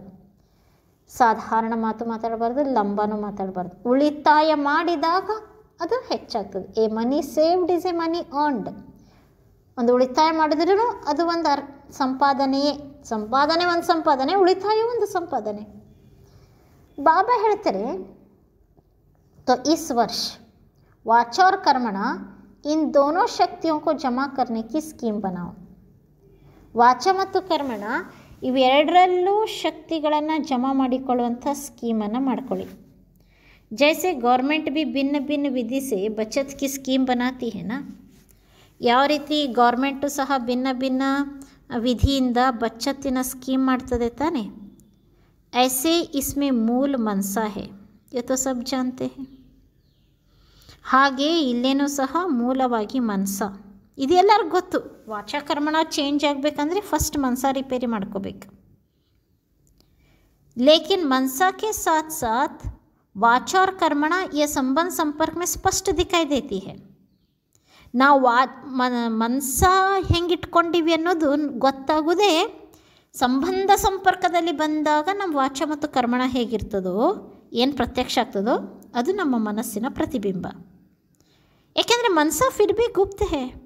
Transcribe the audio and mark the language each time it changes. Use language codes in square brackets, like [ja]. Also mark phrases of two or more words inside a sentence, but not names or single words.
[kn] ಸಾಧಾರಣ ಮಾತು ಮಾತಾಡಬಾರ್ದು, ಲಂಬನೂ ಮಾತಾಡಬಾರ್ದು. ಉಳಿತಾಯ ಮಾಡಿದಾಗ ಅದು ಹೆಚ್ಚಾಗ್ತದೆ. [en] a money saved is a money earned. [kn] ಒಂದು ಉಳಿತಾಯ ಮಾಡಿದ್ರೂ ಅದು ಒಂದು ಸಂಪಾದನೆಯೇ. ಸಂಪಾದನೆ ಒಂದು ಸಂಪಾದನೆ, ಉಳಿತಾಯ ಒಂದು ಸಂಪಾದನೆ. बाबा ಹೇಳ್ತಾರೆ, [hi] तो इस वर्ष वाचा और कर्मणा इन दोनों शक्तियों को जमा करने की स्कीम बनाओ. [kn] ವಾಚ ಮತ್ತು ಕರ್ಮಣ ಇವೆರಡರಲ್ಲೂ ಶಕ್ತಿಗಳನ್ನು ಜಮಾ ಮಾಡಿಕೊಳ್ಳುವಂಥ ಸ್ಕೀಮನ್ನು ಮಾಡ್ಕೊಳ್ಳಿ. [hi] जैसे गौर्मेंट भी भिन्न भिन्न विधि से बचत की स्कीम बनाती है ना. [kn] ಯಾವ ರೀತಿ ಗೌರ್ಮೆಂಟು ಸಹ ಭಿನ್ನ ಭಿನ್ನ ವಿಧಿಯಿಂದ ಬಚತ್ತಿನ ಸ್ಕೀಮ್ ಮಾಡ್ತದೆ ತಾನೆ. [hi] ऐसे इसमें मूल मनसा है, ये तो सब जानते हैं. [kn] ಹಾಗೆ ಇಲ್ಲೇನೂ ಸಹ ಮೂಲವಾಗಿ ಮನಸ, ಇದು ಎಲ್ಲರಿಗೂ ಗೊತ್ತು. ವಾಚಾಕರ್ಮಣ ಚೇಂಜ್ ಆಗಬೇಕಂದ್ರೆ ಫಸ್ಟ್ ಮನಸ ರಿಪೇರಿ ಮಾಡ್ಕೋಬೇಕು. [hi] लेकिन मनसा के साथ साथ वाचा और कर्मणा ये संबंध संपर्क में स्पष्ट दिखाई देती है. [kn] ನಾವು ಮನಸ ಹೆಂಗಿಟ್ಕೊಂಡಿವಿ ಅನ್ನೋದು ಗೊತ್ತಾಗೋದೇ ಸಂಬಂಧ ಸಂಪರ್ಕದಲ್ಲಿ ಬಂದಾಗ ನಮ್ಮ ವಾಚ ಮತ್ತು ಕರ್ಮಣ ಹೇಗಿರ್ತದೋ, ಏನು ಪ್ರತ್ಯಕ್ಷ ಆಗ್ತದೋ ಅದು ನಮ್ಮ ಮನಸ್ಸಿನ ಪ್ರತಿಬಿಂಬ. [hi] ಏಕೆಂದರೆ मनसा फिर भी गुप्त है.